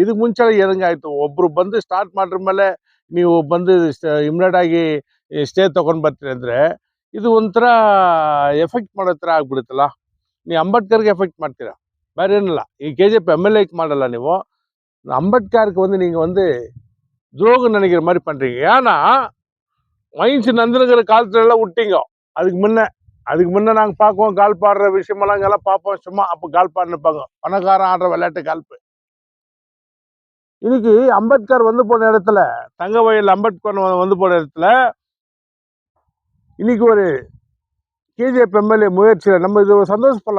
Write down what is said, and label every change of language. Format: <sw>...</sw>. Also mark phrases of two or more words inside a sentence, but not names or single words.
<kn>ಇದಕ್ಕೆ ಮುಂಚೆ ಆಯ್ತು, ಒಬ್ರು ಬಂದು ಸ್ಟಾರ್ಟ್ ಮಾಡ್ರ ಮೇಲೆ ನೀವು ಬಂದು ಇಮಿಡಿಯೇಟ್ ಆಗಿ ಸ್ಟೇ ತಗೊಂಡ್ ಬರ್ತೀರಿ ಅಂದ್ರೆ ಇದು ಒಂಥರ ಎಫೆಕ್ಟ್ ಮಾಡೋ ಥರ ಆಗ್ಬಿಡುತ್ತಲ್ಲ. ನೀವು ಅಂಬೇಡ್ಕರ್ಗೆ ಎಫೆಕ್ಟ್ ಮಾಡ್ತೀರಾ, ಬೇರೆ ಏನಿಲ್ಲ. ಈ KGF MLA ಮಾಡಲ್ಲ, ನೀವು ಅಂಬೇಡ್ಕರ್ಗೆ</kn> <ta>வந்து நீங்க வந்து துரோகம் நினைக்கிற மாதிரி பண்றீங்க. ஏன்னா மைன்ஸ் நந்தனகிற காலத்துல எல்லாம் விட்டீங்க. அதுக்கு முன்ன நாங்க பார்ப்போம், கால்ஃப் ஆடுற விஷயமெல்லாம் அங்கெல்லாம் பார்ப்போம். சும்மா அப்போ கால்ஃப் ஆடிப்பாங்க, பணக்காரன் ஆடுற விளையாட்டு கால்ஃப். இன்னைக்கு அம்பேத்கர் வந்து போன இடத்துல, தங்கவயல் அம்பேத்கர் வந்து போன இடத்துல இன்னைக்கு ஒரு KGF MLA முயற்சியில் நம்ம இது சந்தோஷப்படலாம்.</ta>